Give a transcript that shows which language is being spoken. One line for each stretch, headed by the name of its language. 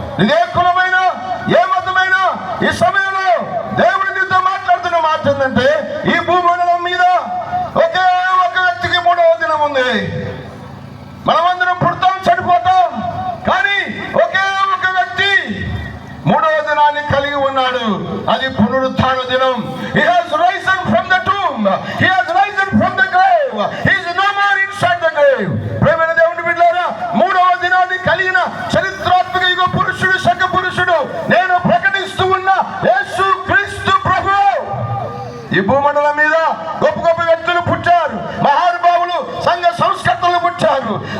Telugu: ఇదే కులమైనా, ఏ మతమైనా ఈ సమయంలో దేవుడి నీతో మాట్లాడుతున్న మాట ఏంటంటే, ఈ భూమండలం మీద ఒకే ఒక వ్యక్తికి 3వ దినం ఉంది. మనమందరం పుడతాం, చనిపోతాం, కానీ ఒకే ఒక వ్యక్తి 3వ దినాన్ని కలిగి ఉన్నాడు. అది పునరుత్థాన దినం.
English: He has risen from the tomb. He has risen from the grave. He is no more inside the grave.
Telugu: ప్రియమైన దేవుని బిడ్డలారా, 3వ దినాన్ని కలిగిన చరిత్రాత్మక యుగ పురుషుడు, శక పురుషుడు, నేను ప్రకటిస్తూ ఉన్న యేసు క్రీస్తు ప్రభు. ఈ భూమండలం మీద గొప్ప గొప్ప వ్యక్తులు పుట్టారు, మహానుభావులు, సంఘ సంస్కర్తలు పుట్టారు.